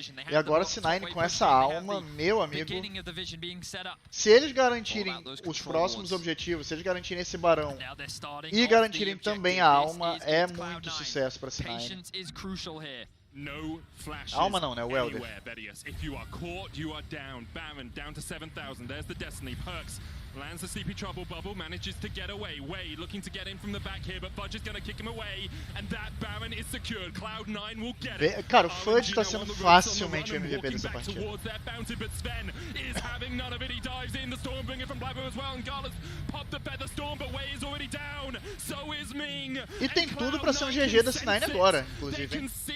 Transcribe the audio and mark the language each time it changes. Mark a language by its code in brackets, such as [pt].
[pt] E agora C9 com essa alma, meu amigo, se eles garantirem os próximos objetivos, se eles garantirem esse barão e garantirem também a alma, é muito sucesso pra C9. [en] No flashes. [pt] Alma não, né? O Welder. [en] If you are caught, you are down. Baron down to 7,000. There's the Destiny. Perks lands the CP Trouble Bubble, manages to get away. Way looking to get in from the back here, but Fudge is going to kick him away, and that Baron is secured. Cloud9 will get it. [pt] Cara, o Fudge tá sendo facilmente o MVP dessa partida. [en] But Sven is having none of it. He dives in. The Stormbringer from Blabber as well, and Gala's popped the Feather Storm, but Way is already down. So is Ming. [pt] E tem tudo pra ser um GG da C9 agora, inclusive, hein?